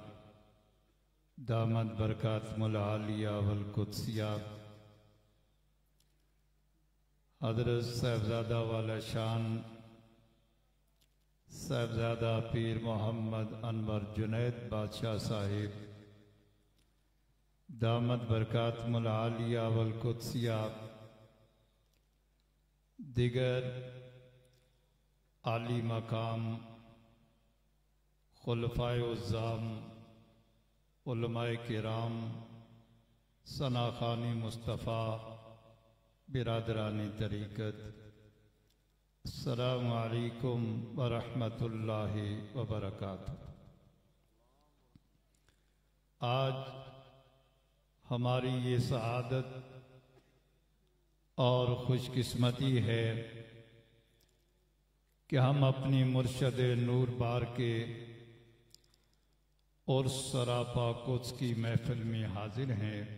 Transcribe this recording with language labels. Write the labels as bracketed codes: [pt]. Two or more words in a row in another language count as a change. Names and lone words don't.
[ar] دامت برکاتہم العالیہ والقدسیہ, [ur] حضرت صاحبزادہ والا شان صاحبزادہ پیر محمد انور جنید بادشاہ صاحب [ar] دامت برکاتہم العالیہ والقدسیہ, [ur] دیگر عالی مقام خلفائے عظام، علمائے کرام، ثناخوانِ مصطفیٰ، برادرانِ طریقت, [ar] السلام عليكم ورحمة الله وبركاته. [ur] آج ہماری یہ سعادت اور خوش قسمتی ہے کہ ہم اپنی مرشد نور بار کے اور سراپا قدس کی محفل میں حاضر ہیں.